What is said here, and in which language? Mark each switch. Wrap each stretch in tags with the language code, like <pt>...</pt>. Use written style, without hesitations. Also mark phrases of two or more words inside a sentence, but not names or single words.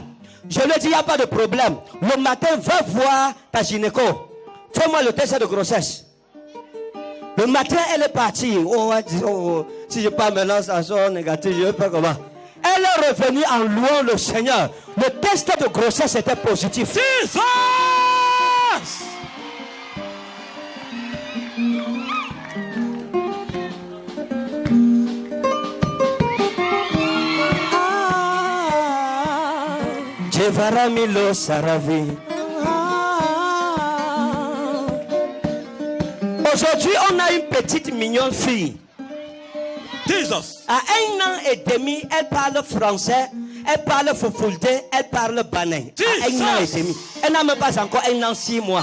<fr>Je lui ai dit, il n'y a pas de problème. Le matin, va voir ta gynéco. Fais-moi le test de grossesse. Le matin, elle est partie. Si je parle maintenant, ça sort négatif, je ne sais pas comment. Elle est revenue en louant le Seigneur. Le test de grossesse était positif. Jesus. Jevaramilo Saravi. Aujourd'hui, on a une petite mignonne fille. Jesus. À 1 an et demi, elle parle français, elle parle foufoulde, elle parle banin. À 1 an et demi. Elle n'a même pas encore 1 an, 6 mois.</fr>